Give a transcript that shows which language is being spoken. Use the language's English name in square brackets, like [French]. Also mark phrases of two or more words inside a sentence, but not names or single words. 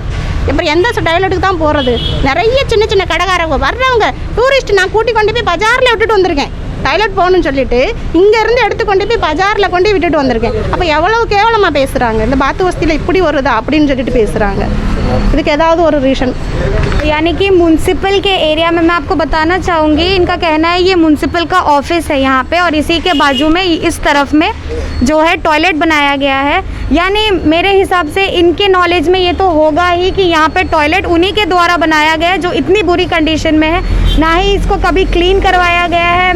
[Tamil] அப்புறம் எந்த டாய்லெட்டுக்கு தான் போகிறது? நிறைய சின்ன சின்ன கடைக்காரங்க வர்றவங்க டூரிஸ்ட் நான் கூட்டி கொண்டு போய் பஜாரில் விட்டுட்டு வந்திருக்கேன். டாய்லெட் போகணும்னு சொல்லிட்டு இங்கேருந்து எடுத்து கொண்டு போய் பஜாரில் கொண்டு விட்டுட்டு வந்திருக்கேன். அப்போ எவ்வளோ கேவலமாக பேசுகிறாங்க. இந்த பாத்து வசதியில் இப்படி வருதா அப்படின்னு சொல்லிட்டு பேசுகிறாங்க. இதுக்கு ஏதாவது ஒரு ரீசன்? [Hindi] यानी कि म्यूनसिपल के एरिया में मैं आपको बताना चाहूँगी, इनका कहना है ये म्यूनसिपल का ऑफिस है यहाँ पे, और इसी के बाजू में इस तरफ में जो है टॉयलेट बनाया गया है। यानी मेरे हिसाब से इनके नॉलेज में ये तो होगा ही कि यहाँ पे टॉयलेट उन्हीं के द्वारा बनाया गया है जो इतनी बुरी कंडीशन में है, ना ही इसको कभी क्लीन करवाया गया है।